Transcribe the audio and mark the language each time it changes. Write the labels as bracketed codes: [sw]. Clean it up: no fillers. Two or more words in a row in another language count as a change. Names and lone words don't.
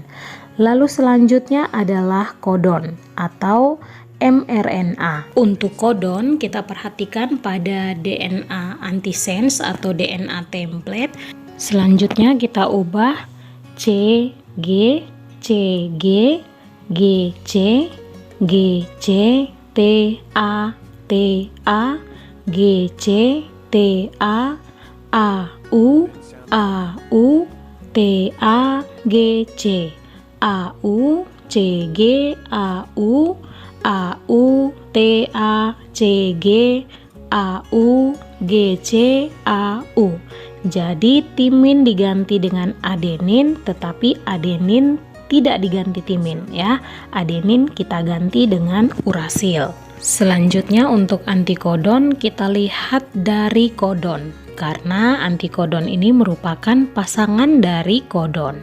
[id] Lalu selanjutnya adalah kodon atau mRNA. Untuk kodon kita perhatikan pada DNA antisense atau DNA template. Selanjutnya kita ubah CG, CG, GC, GC, TA, TA, GC, TA, AU, AU, TA, GC, AU, CG, AU, AU, TA, CG, AU, GC, AU. Jadi timin diganti dengan adenin, tetapi adenin tidak diganti timin ya. Adenin kita ganti dengan urasil. Selanjutnya untuk antikodon kita lihat dari kodon, karena antikodon ini merupakan pasangan dari kodon.